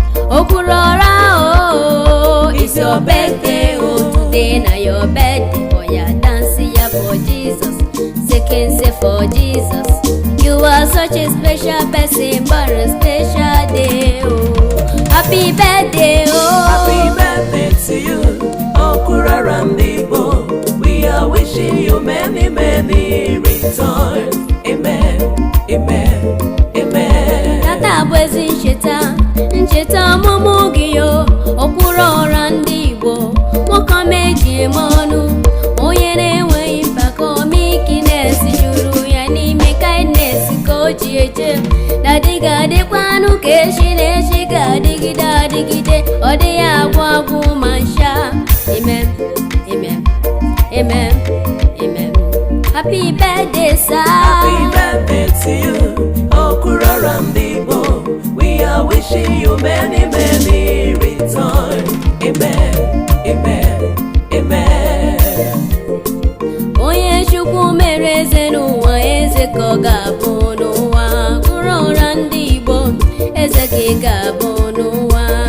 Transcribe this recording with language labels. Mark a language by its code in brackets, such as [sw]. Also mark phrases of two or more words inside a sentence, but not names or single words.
[en] Okwuluọra, oh, it's your birthday, oh, today na your birthday. Oh, yeah, dance ya for Jesus. Say, can say for Jesus. You are such a special person, born a special day, oh. Happy birthday, oh. Happy birthday to you. [ig] Okurara ndị Igbo, [en] we are wishing you many, many returns. Amen, amen, amen. [ig] Tata bụ ezi ncheta, ncheta ọmụmụ gị yo. Okwuru ọra ndị Igbo, nwoke ọma eji eme ọnụ, onye na-enweghị mpako, meekness juru ya n'ime kindness ka o dị eche. Daddy ga-adịkwanụ ka echi na echi ga-adịgide adịgide. Ọ dịghị agwụ agwụ ma ncha. Amen, amen, amen, amen. [en] Happy birthday, sir. Happy birthday to you, Okurora Mbibo. We are wishing you many, many return. Amen, amen, amen. [ig] Onye Chukwu mere eze n'ụwa, eze ka ọ ga-abụ n'ụwa. Ụra ụra ndị Igbo, eze ka ị ga-abụ n'ụwa.